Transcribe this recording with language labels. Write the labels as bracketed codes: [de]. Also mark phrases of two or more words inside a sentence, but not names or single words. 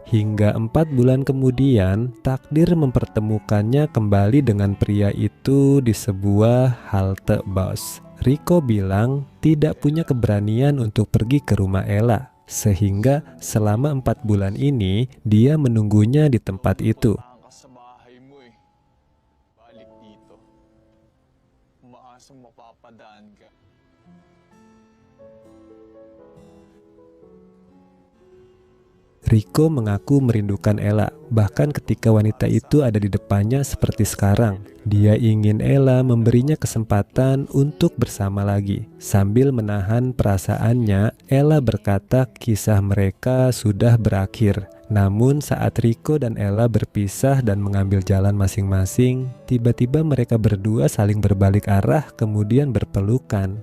[id] Hingga 4 bulan kemudian, takdir mempertemukannya kembali dengan pria itu di sebuah halte bus. Rico bilang tidak punya keberanian untuk pergi ke rumah Ella, sehingga selama 4 bulan ini dia menunggunya di tempat itu. [tl] Sa bahay mo eh. Balik dito. Umaasa mapapadaan ka. [id] Rico mengaku merindukan Ella, bahkan ketika wanita itu ada di depannya seperti sekarang. Dia ingin Ella memberinya kesempatan untuk bersama lagi. Sambil menahan perasaannya, Ella berkata kisah mereka sudah berakhir. Namun saat Rico dan Ella berpisah dan mengambil jalan masing-masing, tiba-tiba mereka berdua saling berbalik arah kemudian berpelukan.